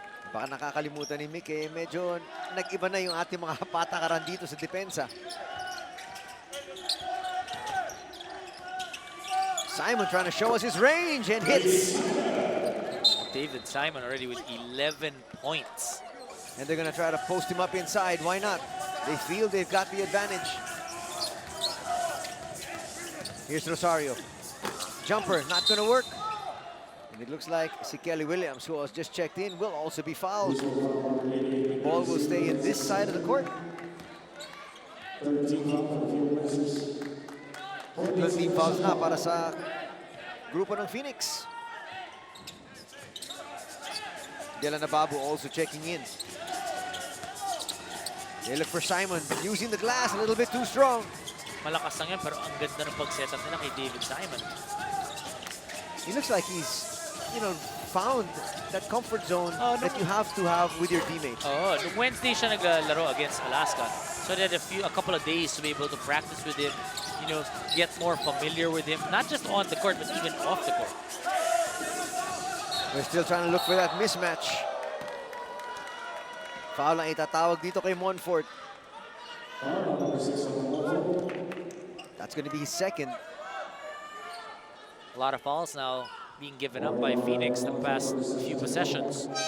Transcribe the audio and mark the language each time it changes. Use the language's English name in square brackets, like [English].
[Filipino] Baka nakakalimutan ni Mick, medyo nag-iba na yung ating mga patakaran dito sa depensa. [English] Simon trying to show us his range and hits. David Simon already with 11 points. And they're going to try to post him up inside. Why not? They feel they've got the advantage. Here's Rosario. Jumper, not going to work. And it looks like si Kelly Williams, who was just checked in, will also be fouled. Ball will stay in this side of the court. [Filipino] 13 fouls na para sa grupo ng Phoenix. [English] Dylan Nababu also checking in. They look for Simon, using the glass a little bit too strong. [Filipino] Malakas lang yan, pero ang ganda ng pag-setup nila kay David Simon. [English] He looks like he's, found that comfort zone that you have to have with your teammates. [Filipino] Oh, nung Wednesday siya naglaro against Alaska. [English] So they had a couple of days to be able to practice with him, get more familiar with him, not just on the court, but even off the court. We're still trying to look for that mismatch. [Filipino] Foul ang itatawag dito kay Monfort. [English] That's going to be his second. A lot of fouls now being given up by Phoenix the past few possessions.